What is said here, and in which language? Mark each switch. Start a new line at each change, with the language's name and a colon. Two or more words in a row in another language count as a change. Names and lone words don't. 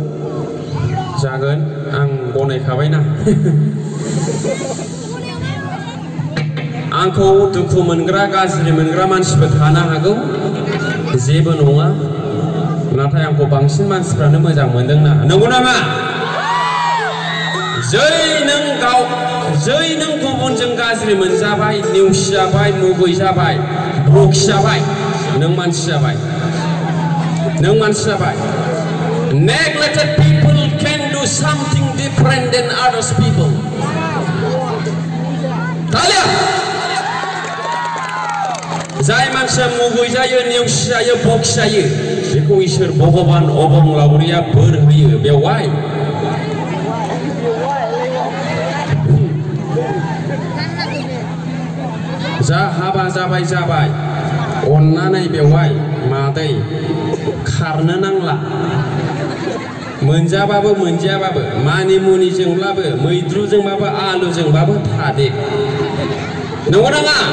Bodo: जागोन आं गनायखाबायना आंखौ दुखु मोनग्रा गाज्रि मोनग्रा मानसिबो थानो हागौ जेबो नङा नाथाय आंखौ बांसिन मानसिफ्रानो मोजां मोनदोंना नंगौ नामा जै नों गुबुनजों गाज्रि मोनजाबाय नेवसिजाबाय मुगैजाबाय बखिजाबाय नों मानसि जाबाय
English: neglected people can do something different than others people
Bodo: talia जाय मानसिया मुगैजायो नेवसिजायो बखिजायो बेखौ इसोर भगवान अबंलावरिया बोर होयो बेवहाय जा हाबा जाबाय अन्नानै बेवहाय मादै खारनो नांला मोनजाबाबो मोनजायाबाबो मानि मुनिजोंब्लाबो मैद्रुजोंबाबो आलुजोंबाबो थादे नंगौ नाङा